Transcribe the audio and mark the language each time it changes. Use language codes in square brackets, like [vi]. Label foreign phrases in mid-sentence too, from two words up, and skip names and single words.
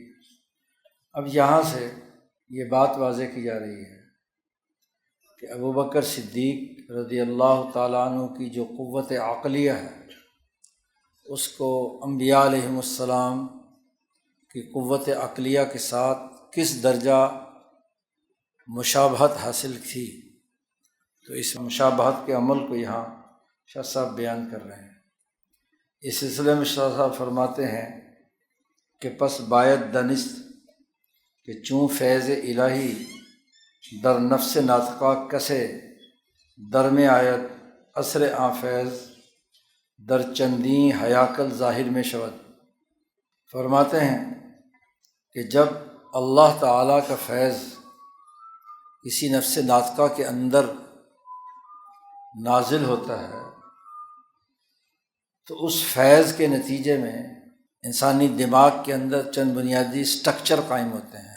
[ur] اب یہاں سے یہ بات واضح کی جا رہی ہے کہ ابوبکر صدیق [ar] رضی اللہ تعالیٰ عنہ [ur] کی جو قوت عقلیہ ہے اس کو انبیاء [ar] علیہم السلام [ur] کی قوت عقلیہ کے ساتھ کس درجہ مشابہت حاصل تھی، تو اس مشابہت کے عمل کو یہاں شاہ صاحب بیان کر رہے ہیں۔ اس سلسلے میں شاہ صاحب فرماتے ہیں کہ [fa] پس باید دانست کہ چوں فیض الہی در نفس ناطقہ کسے در میں آیت اثر آن فیض در چندیں حیاکل ظاہر میں شود۔ [ur] فرماتے ہیں کہ جب اللہ تعالیٰ کا فیض کسی نفس ناطقہ کے اندر نازل ہوتا ہے تو اس فیض کے نتیجے میں انسانی دماغ کے اندر چند بنیادی سٹرکچر قائم ہوتے ہیں۔